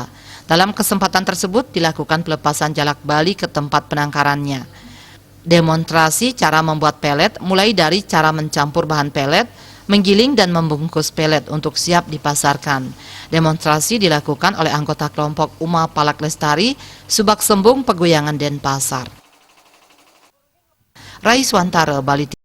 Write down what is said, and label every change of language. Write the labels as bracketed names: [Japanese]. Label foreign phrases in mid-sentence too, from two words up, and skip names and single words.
[Indonesian] Dalam kesempatan tersebut dilakukan pelepasan jalak Bali ke tempat penangkarannya. Demonstrasi cara membuat pelet mulai dari cara mencampur bahan pelet, menggiling dan membungkus pelet untuk siap dipasarkan. Demonstrasi dilakukan oleh anggota kelompok Umepala Lestari, Subak Sembung, Peguyangan, Denpasar. Rai Swantara, Bali.